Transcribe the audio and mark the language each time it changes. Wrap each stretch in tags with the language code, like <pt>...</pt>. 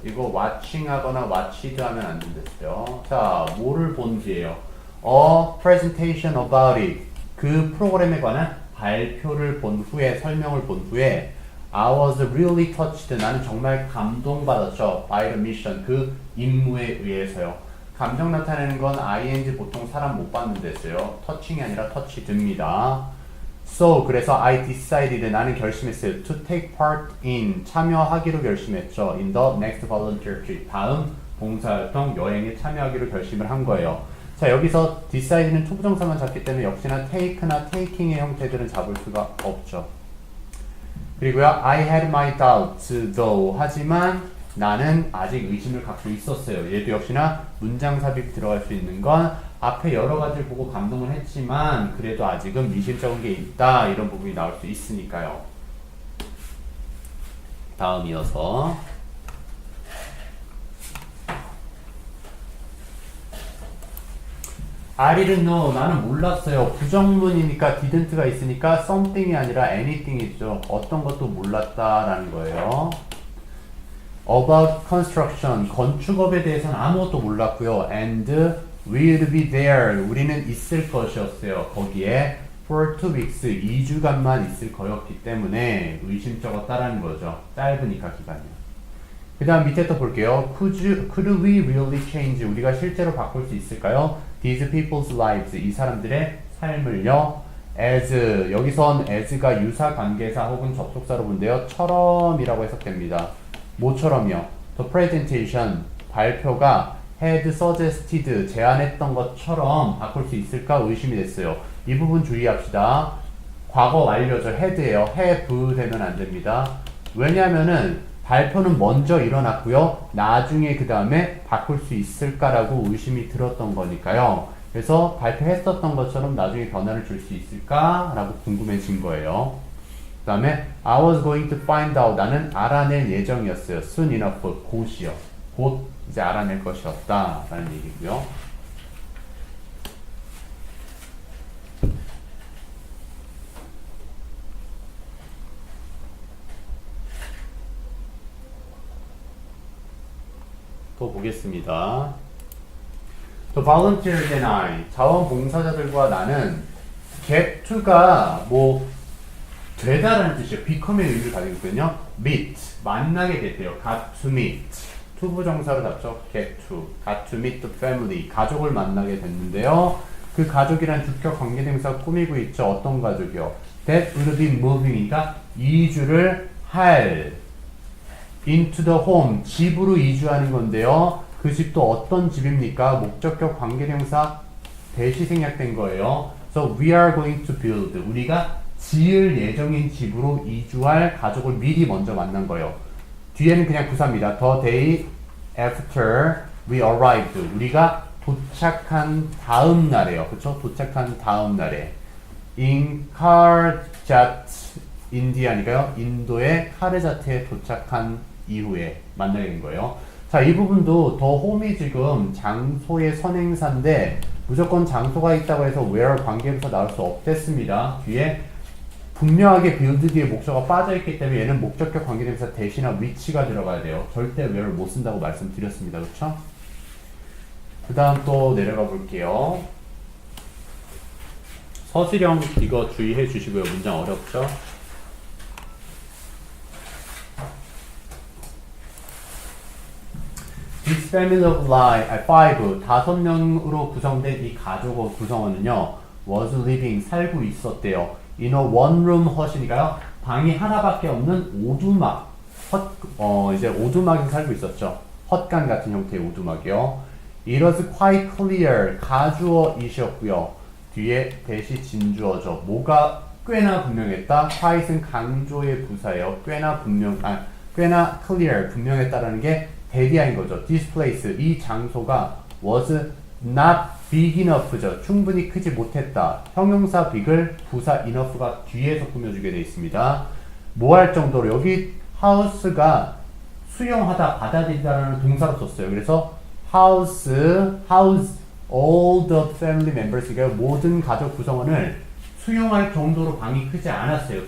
<ko>이거 watching 하거나 watched 하면 안 된댔어요. 자, 뭐를 본 뒤에요?</ko> <en>A presentation about it.</en> <ko>그 프로그램에 관한 발표를 본 후에, 설명을 본 후에</ko> <en>I was really touched.</en> <ko>나는 정말 감동받았죠.</ko> <en>By the mission.</en> <ko>그 임무에 의해서요. 감정 나타내는 건 ing 보통 사람 못 받는 데서요. touching이 아니라 touched입니다. So 그래서</ko> <en>I decided</en> <ko>나는 결심했어요.</ko> <en>To take part in</en> <ko>참여하기로 결심했죠.</ko> <en>In the next volunteer trip.</en> <ko>다음 봉사활동 여행에 참여하기로 결심을 한 거예요. 자, 여기서 decid는 투부정사만 잡기 때문에 역시나 take나 taking의 형태들은 잡을 수가 없죠. 그리고요,</ko> <en>I had my doubts though.</en> <ko>하지만 나는 아직 의심을 갖고 있었어요. 얘도 역시나 문장 삽입 들어갈 수 있는 건 앞에 여러 가지를 보고 감동을 했지만 그래도 아직은 미심쩍은 게 있다 이런 부분이 나올 수 있으니까요. 다음 이어서</ko> <en>I didn't know.</en> <ko>나는 몰랐어요. 부정문이니까 didn't가 있으니까 something이 아니라 anything이죠. 어떤 것도 몰랐다라는 거예요.</ko> <en>About construction.</en> <ko>건축업에 대해서는 아무것도 몰랐고요.</ko> <en>And will be there.</en> <ko>우리는 있을 것이었어요. 거기에</ko> <en>for 2 weeks.</en> <ko>2주간만 있을 거였기 때문에 의심쩍었다라는 거죠. 짧으니까 기간이요. 그 다음 밑에 또 볼게요.</ko> <en>Could we really change?</en> <ko>우리가 실제로 바꿀 수 있을까요?</ko> <en>These people's lives.</en> <ko>이 사람들의 삶을요.</ko> <en>As.</en> <ko>여기선 as가 유사 관계사 혹은 접속사로 본데요. 처럼이라고 해석됩니다. 뭐처럼요?</ko> <en>The presentation.</en> <ko>발표가</ko> <en>had suggested.</en> <ko>제안했던 것처럼 바꿀 수 있을까 의심이 됐어요. 이 부분 주의합시다. 과거 완료죠. had예요. have 되면 안 됩니다. 왜냐면은 발표는 먼저 일어났고요. 나중에 그 다음에 바꿀 수 있을까라고 의심이 들었던 거니까요. 그래서 발표했었던 것처럼 나중에 변화를 줄 수 있을까라고 궁금해진 거예요. 그 다음에</ko> <en>I was going to find out.</en> <ko>나는 알아낼 예정이었어요.</ko> <en>Soon enough.</en> <ko>곧이요. 곧 이제 알아낼 것이었다 라는 얘기고요. 또 보겠습니다.</ko> <en>The volunteers and I.</en> <ko>자원봉사자들과 나는 get to가 뭐 되다라는 뜻이에요. become의 의미를 가지고 있거든요.</ko> <en>meet.</en> <ko>만나게 됐대요.</ko> <en>got to meet. to 부정사로 잡죠. get to. got to meet the family.</en> <ko>가족을 만나게 됐는데요. 그 가족이란 주격 관계대명사가 꾸미고 있죠. 어떤 가족이요?</ko> <en>That will be moving이니까</en> <ko>이주를 할</ko> <en>into the home,</en> <ko>집으로 이주하는 건데요. 그 집도 어떤 집입니까? 목적격 관계대명사 대시 생략된 거예요.</ko> <en>So we are going to build.</en> <ko>우리가 지을 예정인 집으로 이주할 가족을 미리 먼저 만난 거예요. 뒤에는 그냥 부사입니다.</ko> <en>The day after we arrived.</en> <ko>우리가 도착한 다음 날에요. 그쵸? 도착한 다음 날에. In Karjat, 인디아니까요. 인도의 카르자트에 도착한 이후에 만나게 된 거예요. 자, 이 부분도 더 홈이 지금 장소의 선행사인데 무조건 장소가 있다고 해서 where 관계부터 나올 수 없댔습니다. 뒤에 분명하게 build 뒤에 목적어가 빠져있기 때문에 얘는 목적격 관계대명사 대신나 위치가 들어가야 돼요. 절대 where를 못 쓴다고 말씀드렸습니다. 그쵸? 그 다음 또 내려가 볼게요. 서술형 이거 주의해 주시고요. 문장 어렵죠?</ko> <en>This family of five,</en> <ko>5명으로 구성된 이 가족 구성원은요,</ko> <en>was living,</en> <ko>살고 있었대요.</ko> <en>In a one room hut</en> <ko>이니까요, 방이 하나밖에 없는 오두막, 이제 오두막에서 살고 있었죠. 헛간 같은 형태의 오두막이요.</ko> <en>It was quite clear,</en> <ko>가주어이셨고요. 뒤에 대시 진주어죠. 뭐가 꽤나 분명했다. quite은 강조의 부사예요. 꽤나 clear, 분명했다라는 게 대디아인 거죠.</ko> <en>This place,</en> <ko>이 장소가</ko> <en>was not big enough죠.</en> <ko>충분히 크지 못했다. 형용사 big을 부사 enough가 뒤에서 꾸며주게 되어 있습니다. 뭐 할 정도로 여기 house가 수용하다, 받아들이다라는 동사로 썼어요. 그래서</ko> <en>house all the family members,</en> <ko>그러니까 모든 가족 구성원을 수용할 정도로 방이 크지 않았어요.</ko>